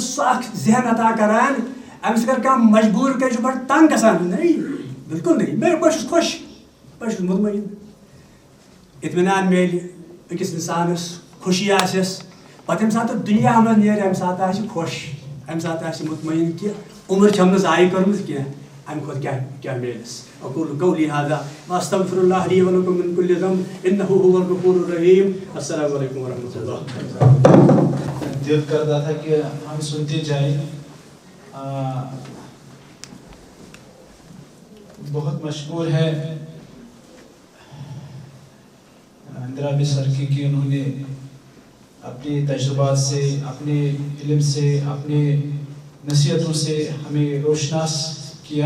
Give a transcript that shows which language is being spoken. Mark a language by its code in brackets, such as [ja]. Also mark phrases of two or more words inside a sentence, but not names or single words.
[ks] سُہ اَکھ ذہن عطا کَران أمِس اگر کانٛہہ مجبوٗر کَرِ چھُ بَڑٕ تنٛگ گژھان نَے بِلکُل نَے بہٕ چھُس خۄش بہٕ چھُس مُطمعین اطمینان میلہِ أکِس اِنسانَس خوشی آسٮ۪س پَتہٕ ییٚمہِ ساتہٕ دُنیا منٛز نیرِ اَمہِ ساتہٕ آسہِ خۄش اَمہِ ساتہٕ آسہِ مُطمعین کہِ عُمر چھَم نہٕ ضایع کٔرمٕژ کینٛہہ اَمہِ کھۄتہٕ کیٛاہ میلٮ۪س [ar] أقوٗلُ قَولی هذا وأستغفر الله لي ولكم من كل ذنب إنه هو الغفور الرحيم السلام عليكم ورحمة الله. [ur] دل کرتا تھا کہ ہم سنتے جائیں. بہت مشہور ہے اندرا بی سرکی کی انہوں نے اپنے تجربات سے اپنے علم سے اپنے نصیحتوں سے ہمیں روشناس کیا.